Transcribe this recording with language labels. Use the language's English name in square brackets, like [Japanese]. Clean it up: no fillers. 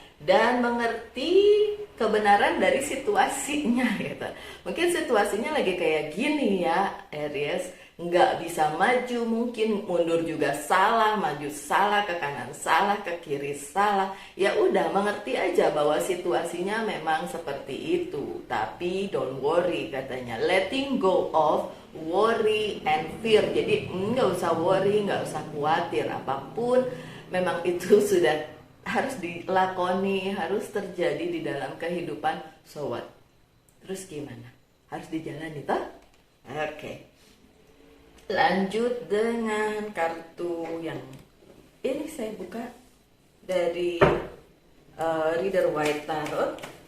[Indonesian] Dan mengerti kebenaran dari situasinya gitu. Mungkin situasinya lagi kayak gini ya Aries, nggak bisa maju, mungkin mundur juga salah, maju salah, ke kanan salah, ke kiri salah. Ya udah, mengerti aja bahwa situasinya memang seperti itu. Tapi [English] don't worry [Indonesian] katanya, [English] letting go of worry and fear. [Indonesian] Jadi nggak usah worry, nggak usah khawatir apapun. Memang itu sudah harus dilakoni, harus terjadi di dalam kehidupan. [English] So what? [Indonesian] Terus gimana? Harus dijalani toh? Oke. Lanjut dengan kartu yang ini saya buka dari Reader White Tarot.